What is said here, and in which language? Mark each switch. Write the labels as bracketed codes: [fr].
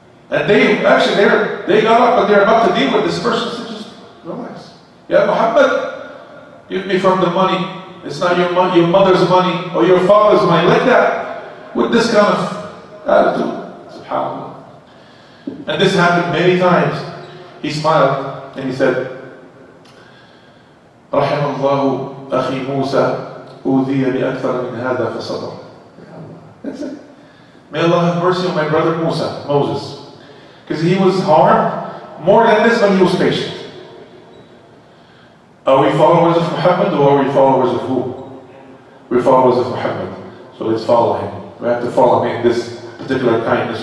[en] And they got up and they're about to deal with this person. So just relax. Yeah, Muhammad, give me from the money. It's not your money, your mother's money or your father's money. Like that. With this kind of attitude. SubhanAllah. And this happened many times. [ar] He smiled and he said, رحم الله أخي موسى أوذي بأكثر من هذا فصبر. [en] That's it. May Allah have mercy on my brother Moses. Because he was harmed more than this, but he was patient. Are we followers of Muhammad or are we followers of who? We're followers of Muhammad. So let's follow him. We have to follow him in this particular kindness.